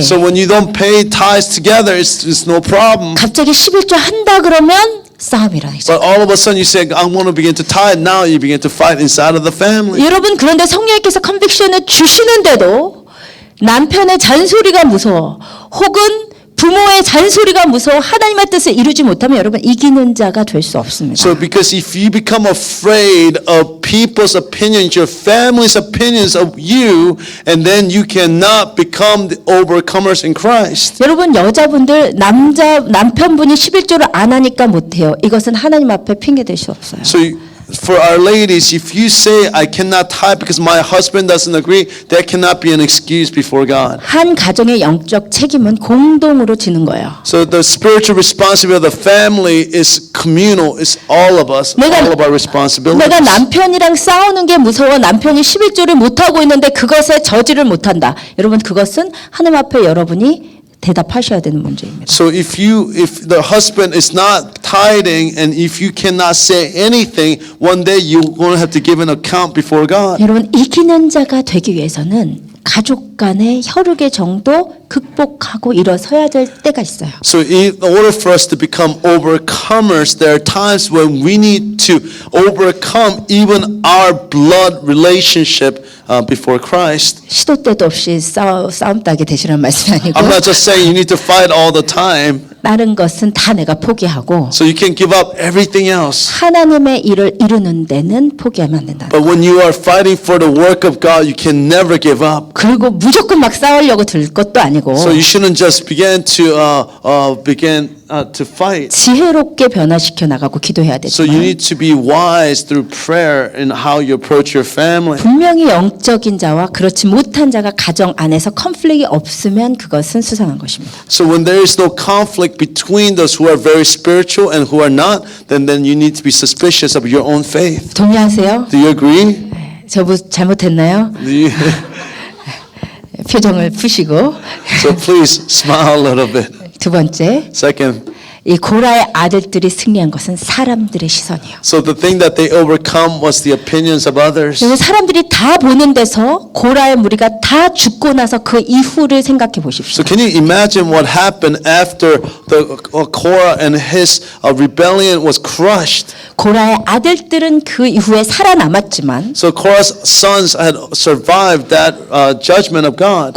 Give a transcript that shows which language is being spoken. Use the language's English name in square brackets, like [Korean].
[English] So when you don't pay tithes together, it's no problem. [Korean] 갑자기 11조 한다 그러면 싸움이 일어나죠. [English] But all of a sudden you say I want to begin to tithe. Now you begin to fight inside of the family. [Korean] 여러분 그런데 성령께서 컨빅션을 주시는데도 남편의 잔소리가 무서워 혹은 부모의 잔소리가 무서워 하나님의 뜻을 이루지 못하면 여러분 이기는 자가 될 수 없습니다. [English] So because if you become afraid of people's opinions, your family's opinions of you, and then you cannot become the overcomers in Christ. [Korean] 여러분 여자분들 남편분이 11조를 안 하니까 못해요. 이것은 하나님 앞에 핑계 댈 수 없어요. [English] So for our ladies, if you say I cannot tithe because my husband doesn't agree, that cannot be an excuse before God. [Korean] 한 가정의 영적 책임은 공동으로 지는 거예요. [English] So the spiritual responsibility of the family is communal. It's all of us, all of our responsibilities. [Korean] 내가 남편이랑 싸우는 게 무서워 남편이 11조를 못하고 있는데 그것에 저지를 못한다. 여러분 그것은 하나님 앞에 여러분이 대답하셔야 되는 문제입니다. [English] So if the husband is not tithing and if you cannot say anything, one day you're going to have to give an account before God. [Korean] 여러분 이기는 자가 되기 위해서는 가족 간의 혈육의 정도 극복하고 일어서야 될 때가 있어요. [English] So in order for us to become overcomers, there are times when we need to overcome even our blood relationship before Christ. [Korean] 시도 때도 없이 싸움 따게 되시란 말씀이 아니고 [English] I'm not just saying you need to fight all the time. [Korean] 다른 것은 다 내가 포기하고 [English] So you can give up everything else. [Korean] 하나님의 일을 이루는 데는 포기하면 안 된다. [English] But when you are fighting for the work of God, you can never give up. [Korean] 그리고 무조건 막 싸우려고 들 것도 아니고 [English] So you shouldn't just begin to fight. [Korean] 지혜롭게 변화시켜 나가고 기도해야 [English] So you [Korean] 되지만 [English] need to be wise through prayer in how you approach your family. [Korean] 분명히 영적인 자와 그렇지 못한 자가 가정 안에서 컨플릭이 없으면 그것은 수상한 것입니다. [English] So when there is no conflict between those who are very spiritual and who are not, then you need to be suspicious of your own faith. [Korean] 동의하세요? [English] Do you agree? [Korean] 저 잘못했나요? [English] Do you? [Korean] 표정을 푸시고 [English] So please smile a little bit. [Korean] 두 번째 [English] Second, [Korean] 이 고라의 아들들이 승리한 것은 사람들의 시선이에요. [English] so the thing that they overcome was the opinions of others. [Korean] 그래서 사람들이 다 보는 데서 고라의 무리가 다 죽고 나서 그 이후를 생각해 보십시오. [English] So can you imagine what happened after the Korah and his rebellion was crushed? [Korean] 고라의 아들들은 그 이후에 살아남았지만 [English] So Korah's sons had survived that judgment of God.